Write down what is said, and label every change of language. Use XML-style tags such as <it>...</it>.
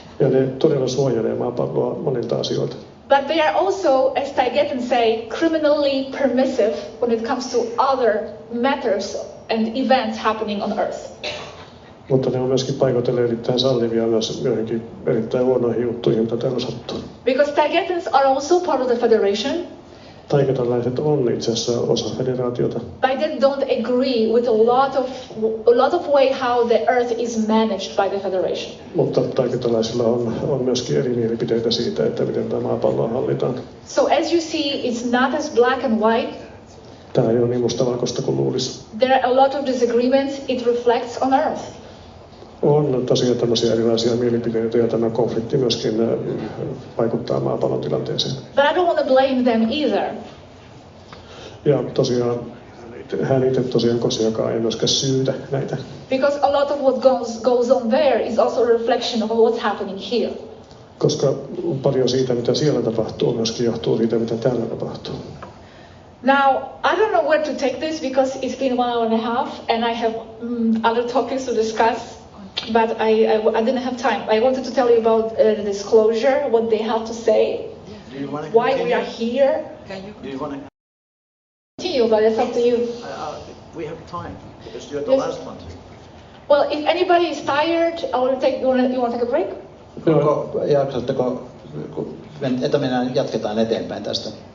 <fi>Ja ne todella suojelee maapalloa monilta asioilta.</fi> <en>But they are also, as Taygeteans say, criminally permissive when it comes to other matters and events happening on Earth.</en> <fi>Mutta ne on myöskin paikoitellen erittäin sallivia myös joihinkin erittäin huonoihin juttuihin, mitä täällä sattuu.</fi> <en>Because Taygeteans are also part of the Federation.</en> <fi>Taygetalaiset on itse asiassa osa federaatiota.</fi> <en>But they don't agree with a lot of way how the Earth is managed by the Federation.</en> <fi>Mutta taiketalaisilla on myöskin eri mielipiteitä siitä, että miten tämä maapalloa hallitaan.</fi> <en>So as you see, it's not as black and white.</en> <fi>Tämä ei ole niin mustavalkoista kuin luulisi.</fi> <en>There are a lot of disagreements. It reflects on Earth.</en> <fi>On tosiaan tämmöisiä erilaisia mielipiteitä ja tämä konflikti myöskin vaikuttaa maapallon tilanteeseen.</fi> <en>But I don't want to blame them either.</en> <fi>Ja tosiaan hän itse tosiaan Gosiakaan ei myöskään syytä näitä.</fi> <en>Because a lot of what goes on there is also a reflection of what's happening here.</en> <fi>Koska paljon siitä, mitä siellä tapahtuu, myöskin johtuu siitä, mitä täällä tapahtuu.</fi> <en>Now, I don't know where to take this because it's been 1 hour and a half and I have other topics to discuss, but I didn't have time. I wanted to tell you about the disclosure, what they have to say, why we are here. Do you want to Continue, but it's up to you. we have time because you're the Yes. last one. Well, if anybody is tired, I will take. You want to take a break?</en> <fi>Jaksatteko, kun jatketaan eteenpäin tästä.</fi>